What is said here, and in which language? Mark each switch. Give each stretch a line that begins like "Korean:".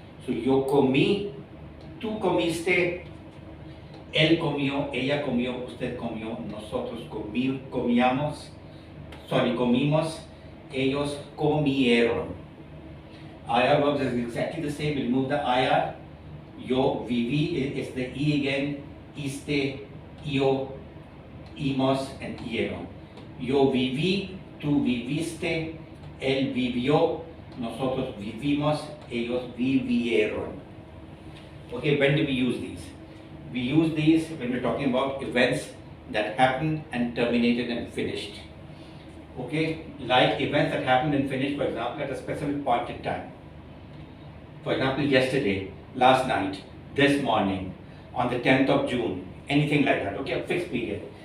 Spanish: So yo comí, tú comiste, él comió, ella comió, usted comió, nosotros comíamos, comimos, ellos comieron.
English: IR verbs is exactly the same. We remove the IR.
Spanish: Yo viví
English: is the E again. Iste, yo, imos, and hieron.
Spanish: Yo viví, tú viviste, él vivió, nosotros vivimos, ellos vivieron.
English: Okay, when do we use these? We use these when we're talking about events that happened and terminated and finished. Okay, like events that happened and finished, for example, at a specific point in time. For example, yesterday, last night, this morning, on the 10th of June, anything like that, okay, a fixed period.